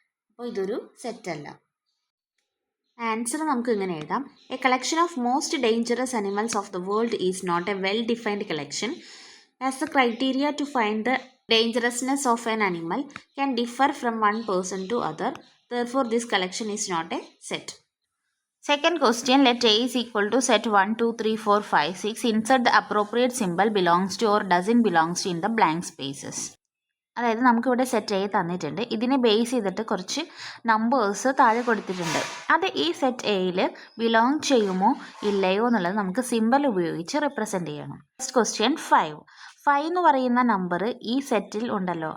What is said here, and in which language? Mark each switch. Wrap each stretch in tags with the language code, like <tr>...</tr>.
<ml>അപ്പോൾ ഇതൊരു സെറ്റല്ല. ആൻസർ നമുക്ക് ഇങ്ങനെ എഴുതാം:</ml> <en>A collection of most dangerous animals of the world is not a well defined collection as the criteria to find the dangerousness of an animal can differ from one person to other. Therefore, this collection is not a set. Second question, let A is equal to set 1, 2, 3, 4, 5, 6. Insert the appropriate symbol belongs to or doesn't belongs to in the blank spaces.</en> <ml>അതായത് നമുക്കിവിടെ set A തന്നിട്ടുണ്ട്. ഇതിനെ base ചെയ്തിട്ട് കുറച്ച് numbers താഴെ കൊടുത്തിട്ടുണ്ട്. അത് ഈ സെറ്റ് എയിൽ ബിലോങ് ചെയ്യുമോ ഇല്ലയോ എന്നുള്ളത് നമുക്ക് സിമ്പൽ ഉപയോഗിച്ച് റിപ്രസെൻറ്റ് ചെയ്യണം. First question 5. 5 എന്ന് പറയുന്ന നമ്പർ ഈ സെറ്റിൽ ഉണ്ടല്ലോ.</ml>